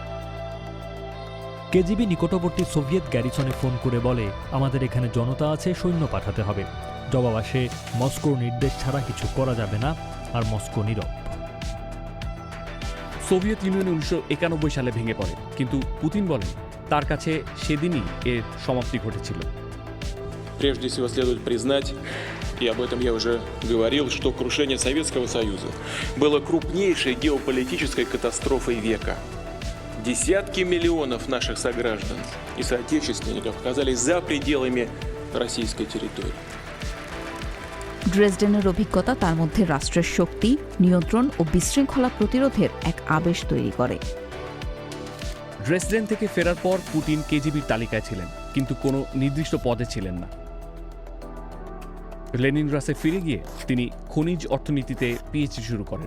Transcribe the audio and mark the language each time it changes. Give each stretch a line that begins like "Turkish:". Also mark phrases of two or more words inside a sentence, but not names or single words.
Bangla: কেজিবি নিকটবর্তী সোভিয়েত গ্যারিসনে ফোন করে বলে, আমাদের এখানে জনতা আছে, সৈন্য পাঠাতে হবে। জবাব আসে, মস্কোর নির্দেশ ছাড়া কিছু করা যাবে না, আর মস্কো নীরব। সোভিয়েত ইউনিয়ন 1991 সালে ভেঙে পড়ে, কিন্তু পুতিন বলেন তার কাছে সেদিনই এর সমাপ্তি ঘটেছিল।
Russian: Прежде всего следует признать, и об этом я уже говорил, что крушение Советского Союза было крупнейшей геополитической катастрофой века. Десятки миллионов наших сограждан и соотечественников оказались за пределами российской территории.
Bangla: ড্রেসডেনের অভিজ্ঞতা তার মধ্যে রাষ্ট্রের শক্তি, নিয়ন্ত্রণ ও বিশৃঙ্খলা প্রতিরোধের এক আবেশ তৈরি করে। ড্রেসডেন থেকে ফেরার পর পুতিন কেজিবির তালিকায় ছিলেন, কিন্তু কোনো নির্দিষ্ট পদে ছিলেন না। লেনিনগ্রাডে ফিরে গিয়ে তিনি খনিজ অর্থনীতিতে পিএইচডি শুরু করেন।